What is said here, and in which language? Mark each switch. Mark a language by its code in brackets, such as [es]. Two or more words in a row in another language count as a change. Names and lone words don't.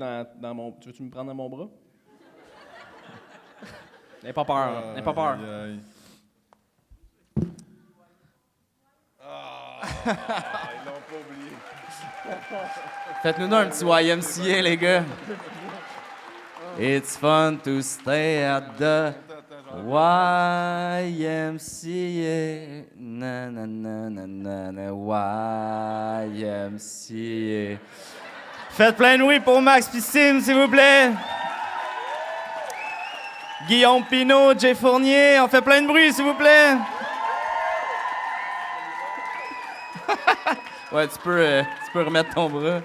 [fr] Peut-être. Tu veux-tu me prendre dans mon bras? N'aie pas peur, n'aie pas peur. Aïe, aïe. Ils l'ont pas oublié. Faites-nous un petit YMCA, les gars. [en] It's fun to stay at the YMCA. Na na na na na na YMCA. [fr] Faites plein de oui pour Max pis Sim, s'il vous plaît. Guillaume Pinault, Jay Fournier, on fait plein de bruit, s'il vous plaît. Ouais, tu peux remettre ton bras.